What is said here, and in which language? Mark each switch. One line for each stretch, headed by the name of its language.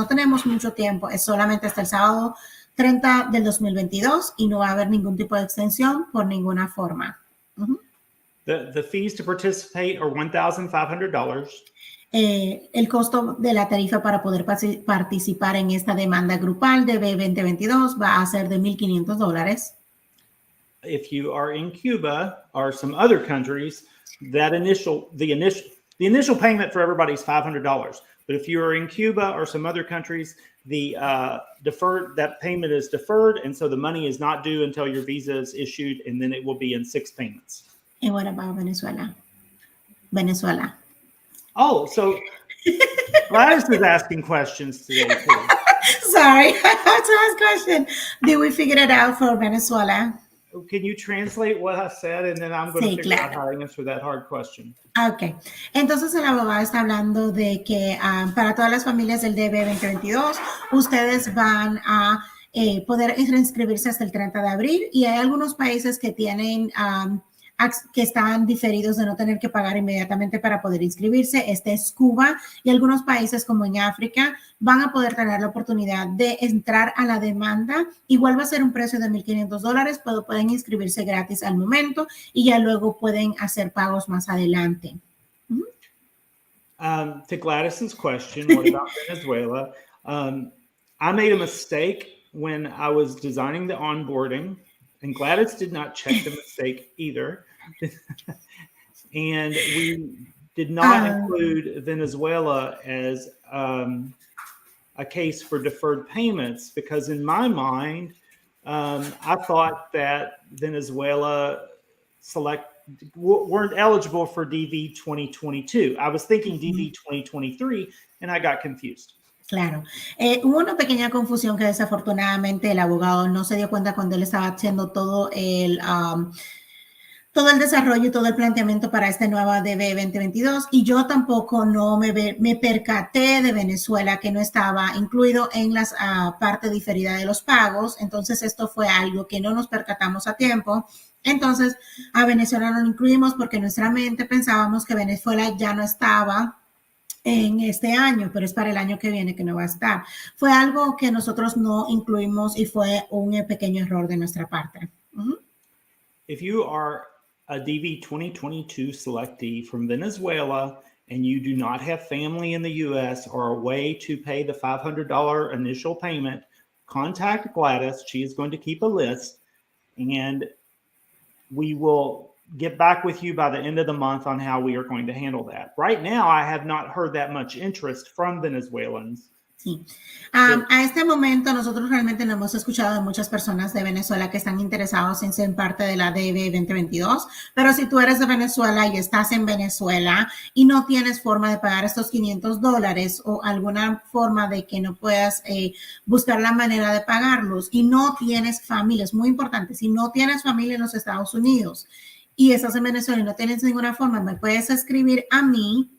Spanish: No tenemos mucho tiempo, es solamente hasta el sábado 30 del 2022 y no va a haber ningún tipo de extensión por ninguna forma.
English: The fees to participate are $1,500.
Spanish: El costo de la tarifa para poder participar en esta demanda grupal de DB 2022 va a ser de $1,500.
English: If you are in Cuba or some other countries, the initial payment for everybody is $500. But if you are in Cuba or some other countries, that payment is deferred, and so the money is not due until your visa is issued, and then it will be in 6 payments. And what about Venezuela? Venezuela. Oh, so Gladys is asking questions today too. Sorry, I have to ask a question. Did we figure it out for Venezuela? can you translate what I said? And then I'm going to figure out how to answer that hard question.
Spanish: Ok, entonces el abogado está hablando de que para todas las familias del DB 2022, ustedes van a poder reinscribirse hasta el 30 de abril y hay algunos países que tienen, que están diferidos de no tener que pagar inmediatamente para poder inscribirse. Este es Cuba y algunos países como en África van a poder tener la oportunidad de entrar a la demanda. Igual va a ser un precio de $1,500, pero pueden inscribirse gratis al momento y ya luego pueden hacer pagos más adelante.
English: To Gladys's question, what about Venezuela? I made a mistake when I was designing the onboarding, and Gladys did not check the mistake either. And we did not include Venezuela as a case for deferred payments because in my mind, I thought that Venezuela weren't eligible for DV 2022. I was thinking DV 2023 and I got confused.
Spanish: Claro. Hubo una pequeña confusión que desafortunadamente el abogado no se dio cuenta cuando él estaba haciendo todo el desarrollo y todo el planteamiento para este nuevo DB 2022 y yo tampoco no me percaté de Venezuela que no estaba incluido en las parte diferida de los pagos. Entonces esto fue algo que no nos percatamos a tiempo. Entonces a Venezuela no lo incluimos porque en nuestra mente pensábamos que Venezuela ya no estaba en este año, pero es para el año que viene que no va a estar. Fue algo que nosotros no incluimos y fue un pequeño error de nuestra parte.
English: If you are a DV 2022 selectee from Venezuela and you do not have family in the U.S. or a way to pay the $500 initial payment, contact Gladys. She is going to keep a list, and we will get back with you by the end of the month on how we are going to handle that. Right now, I have not heard that much interest from Venezuelans.
Spanish: Sí. A este momento nosotros realmente no hemos escuchado de muchas personas de Venezuela que están interesados en ser parte de la DB 2022, pero si tú eres de Venezuela y estás en Venezuela y no tienes forma de pagar estos $500 o alguna forma de que no puedas buscar la manera de pagarlos y no tienes familia, es muy importante, si no tienes familia en los Estados Unidos y estás en Venezuela y no tienes ninguna forma, me puedes escribir a mí.